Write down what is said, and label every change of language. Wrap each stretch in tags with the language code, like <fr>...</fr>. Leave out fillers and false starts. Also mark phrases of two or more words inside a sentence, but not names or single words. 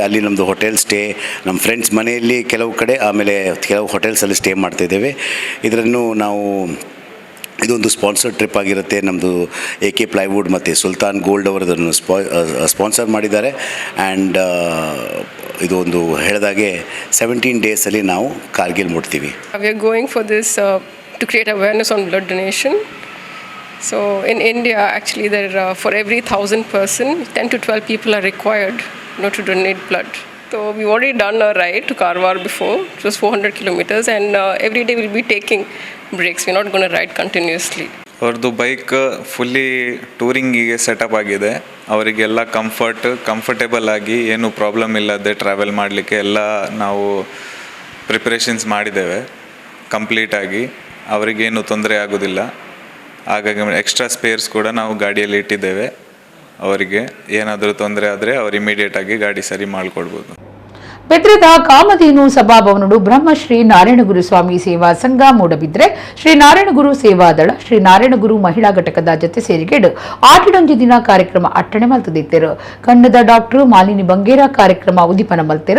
<kn>ಅಲ್ಲಿ ನಮ್ಮದು</kn> <en>hotel stay,</en> <kn>ನಮ್ಮ ಫ್ರೆಂಡ್ಸ್ ಮನೆಯಲ್ಲಿ ಕೆಲವು ಕಡೆ, ಆಮೇಲೆ ಕೆಲವು ಹೋಟೆಲ್ಸಲ್ಲಿ ಸ್ಟೇ ಮಾಡ್ತಾಯಿದ್ದೇವೆ. ಇದನ್ನು ನಾವು ಇದೊಂದು</kn> <en>sponsored trip</en> <kn>ಆಗಿರುತ್ತೆ. ನಮ್ಮದು AK ಪ್ಲೈವುಡ್ ಮತ್ತು ಸುಲ್ತಾನ್ ಗೋಲ್ಡ್ ಅವರು ಇದನ್ನು ಸ್ಪಾನ್ಸರ್ ಮಾಡಿದ್ದಾರೆ. ಆ್ಯಂಡ್ ಇದು ಒಂದು ಹೇಳಿದಾಗೆ 17 ಡೇಸಲ್ಲಿ ನಾವು ಕಾರ್ಗಿಲ್ ಮುಟ್ತೀವಿ.</kn> <en>We are going for this to create awareness on blood donation. So in India, actually, there for every 1,000 person, 10 to 12 people are required, to donate blood. So we've already done a ride to Karwar before. It was 400 kilometers, and every day we'll be taking breaks. We're not going to ride continuously.</en> <kn>ಅವ್ರದ್ದು</kn> <en>bike fully</en> <kn>ಟೂರಿಂಗಿಗೆ ಸೆಟಪ್ ಆಗಿದೆ. ಅವರಿಗೆಲ್ಲ ಕಂಫರ್ಟೇಬಲ್ ಆಗಿ ಏನು ಪ್ರಾಬ್ಲಮ್ ಇಲ್ಲದೆ ಟ್ರಾವೆಲ್ ಮಾಡಲಿಕ್ಕೆ ಎಲ್ಲ ನಾವು ಪ್ರಿಪರೇಷನ್ಸ್ ಮಾಡಿದ್ದೇವೆ ಕಂಪ್ಲೀಟಾಗಿ. ಅವರಿಗೇನು ತೊಂದರೆ ಆಗೋದಿಲ್ಲ. ಹಾಗಾಗಿ</kn> <en>extra spares</en> <kn>ಕೂಡ ನಾವು ಗಾಡಿಯಲ್ಲಿ ಇಟ್ಟಿದ್ದೇವೆ. ಅವರಿಗೆ ಏನಾದರೂ ತೊಂದರೆ ಆದರೆ ಅವರು ಇಮಿಡಿಯೇಟಾಗಿ ಗಾಡಿ ಸರಿ ಮಾಡಿಕೊಡ್ಬೋದು.</kn> <tcy>ಬೆದ್ರದ ಕಾಮಧೇನು ಸಭಾಭವನಡು ಬ್ರಹ್ಮಶ್ರೀ ನಾರಾಯಣಗುರು ಸ್ವಾಮಿ ಸೇವಾ ಸಂಘ ಮೂಡಬಿದ್ರೆ ಶ್ರೀ ನಾರಾಯಣಗುರು ಸೇವಾದಳ ಶ್ರೀ ನಾರಾಯಣಗುರು ಮಹಿಳಾ ಘಟಕದ ಜೊತೆ ಸೇರಿಗೆಡು ಆಟಿಡೊಂಜಿ ದಿನ ಕಾರ್ಯಕ್ರಮ ಅಟ್ಟಣೆ ಮಲ್ತದಿತ್ತರು. ಕನ್ನಡ ಡಾಕ್ಟರ್ ಮಾಲಿನಿ ಬಂಗೇರ ಕಾರ್ಯಕ್ರಮ ಉದಿಪನ ಮಲ್ತೆರು.</tcy>